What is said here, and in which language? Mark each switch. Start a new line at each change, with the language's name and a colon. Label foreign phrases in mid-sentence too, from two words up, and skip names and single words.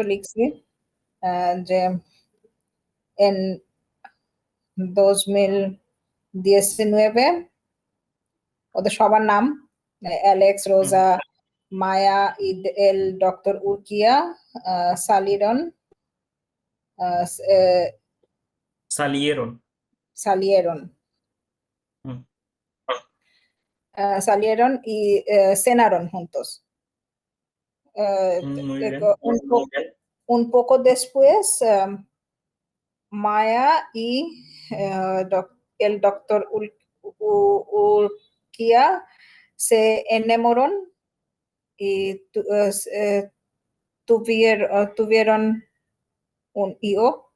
Bangla: মতো লিখছি। যে en 2019 ওদের সবার নাম অ্যালেক্স, হুম, রোজা, মায়া, ঈদ এল, ডক্টর উর্কিয়া, সালিরন, সালিয়েরন। সালিয়েরন, হুম,
Spanish: salieron y cenaron juntos. muy bien. Un poco después, Maya y el doctor Urquía se enamoraron y tuvieron un hijo.